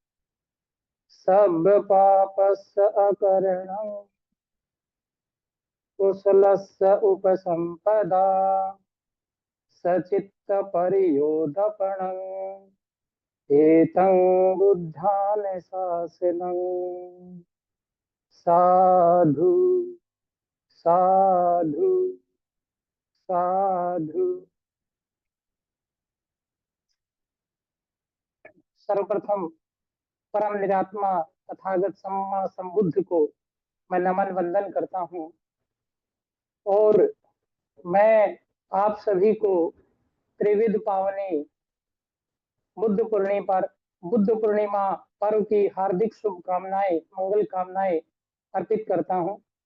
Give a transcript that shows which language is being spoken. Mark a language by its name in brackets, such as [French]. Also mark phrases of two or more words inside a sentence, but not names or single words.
[Pali] सर्वपापस्य अकरणं कुशलस्य उपसम्पदा सचित्तपरियोधपणम् एतं बुद्धानुशासनं। साधु साधु साधु। [Hindi] सर्वप्रथम परम निरात्मा [Pali] तथागत सम्मा संबुद्ध [Hindi] को मैं नमन वंदन करता हूँ। और मैं आप सभी को त्रिविध पावनी बुद्ध पूर्णिमा पर्व की हार्दिक शुभकामनाएं, मंगल कामनाएं अर्पित करता हूं।